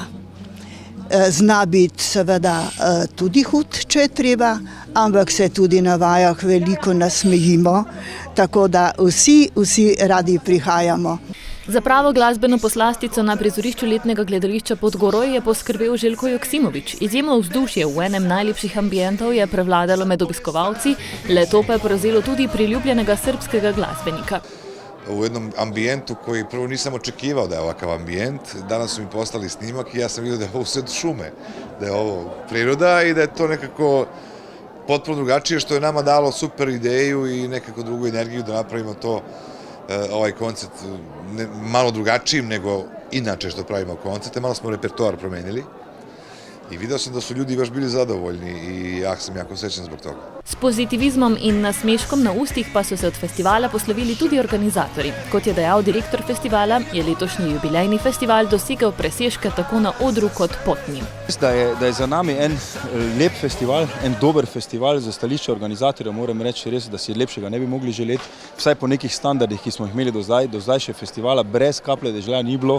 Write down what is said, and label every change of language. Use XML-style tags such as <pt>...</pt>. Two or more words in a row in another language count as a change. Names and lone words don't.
<sl>Zna biti seveda tudi hud, če je treba, ampak se tudi na vajah veliko nasmejimo, tako da vsi radi prihajamo. Za pravo glasbeno poslastico na prizorišču letnega gledališča Podgoroj je poskrbel Željko Joksimović. Izjemno vzdušje v enem najlepših ambientov je prevladalo med obiskovalci, le-to pa je porazilo tudi priljubljenega srpskega glasbenika.</sl> <sr>U jednom ambijentu koji prvo nisam očekivao da je ovakav ambijent. Danas su mi poslali snimak i ja sam vidio da je ovo sve šume, da je ovo priroda i da je to nekako potpuno drugačije, što je nama dalo super ideju i nekako drugu energiju da napravimo to, ovaj koncert malo drugačijim nego inače što pravimo koncerte. Malo smo repertoar promenili i vidio sam da su ljudi baš bili zadovoljni i ja sam jako srećan zbog toga.</sr> <sl>S pozitivizmom in nasmeškom na ustih pa so se od festivala poslovili tudi organizatorji. Kot je dejal direktor festivala, je letošnji jubilejni festival dosegel presežke tako na odru kot pod njim. Da je za nami en lep festival, en dober festival za stališče organizatorjev, moram reči res, da si lepšega ne bi mogli želeti, vsaj po nekih standardih, ki smo jih imeli do zdaj še festivala, brez kaplje dežja ni bilo.</sl>